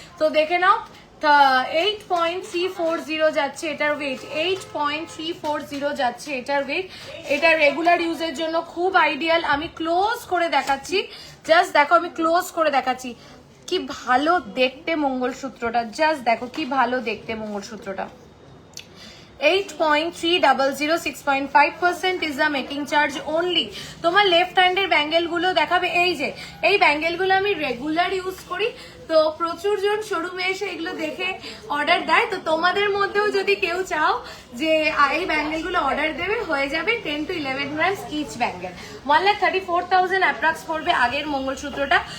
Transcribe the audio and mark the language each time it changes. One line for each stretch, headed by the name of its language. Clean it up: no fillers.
Bangla: তো দেখে নাও 8.340 যাচ্ছে এটার ওয়েট, 8.340 যাচ্ছে এটার ওয়েট। এটা রেগুলার ইউজের জন্য খুব আইডিয়াল। আমি ক্লোজ করে দেখাচ্ছি, জাস্ট দেখো আমি ক্লোজ করে দেখাচ্ছি কি ভালো দেখতে মঙ্গলসূত্রটা, জাস্ট দেখো কি ভালো দেখতে মঙ্গলসূত্রটা।
English: 8.300, 6.5% is the making charge only।
Bangla: তোমার লেফট হ্যান্ডের ব্যাঙ্গেল গুলো দেখাবে, এই যে এই ব্যাঙ্গেল গুলো আমি রেগুলার ইউজ করি, তো প্রচুর জন শোরুমে এসে এগুলো দেখে অর্ডার দেয়। তো তোমাদের মধ্যেও যদি কেউ চাও যে এই ব্যাঙ্গেল গুলো অর্ডার দেবে, হয়ে যাবে 10 to 11 grams each bangle, 1,34,000 approx পড়বে আগের মঙ্গলসূত্রটা।